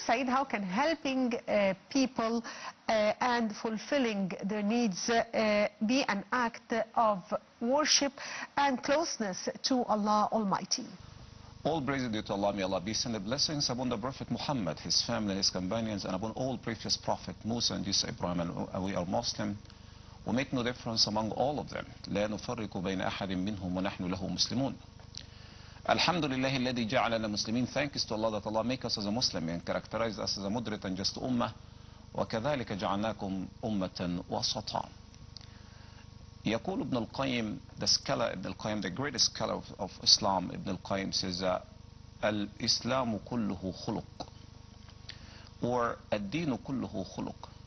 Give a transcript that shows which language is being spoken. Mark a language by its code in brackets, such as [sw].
[en] Saeed, how can helping people and fulfilling their needs be an act of worship and closeness to Allah Almighty? All praise due to Allah. May Allah be send blessings upon the Prophet Muhammad, his family, his companions, and upon all previous Prophet Musa and Isa Ibrahim. And we are Muslim. We make no difference among all of them. [ar] لا نفرق بين أحد منهم ونحن له مسلمون. Alhamdulillah الذي جعلنا مسلمين. [en] Thanks to Allah that Allah make us as a Muslim and characterize us as a moderate and just ummah. [ar] وكذلك جعلناكم أمة وسطا. يقول ابن القيم, [en] the scholar Ibn al-Qayyim, the greatest scholar of Islam, Ibn al-Qayyim says [ar] الإسلام كله خلق, [en] or [ar] الدين كله خلق.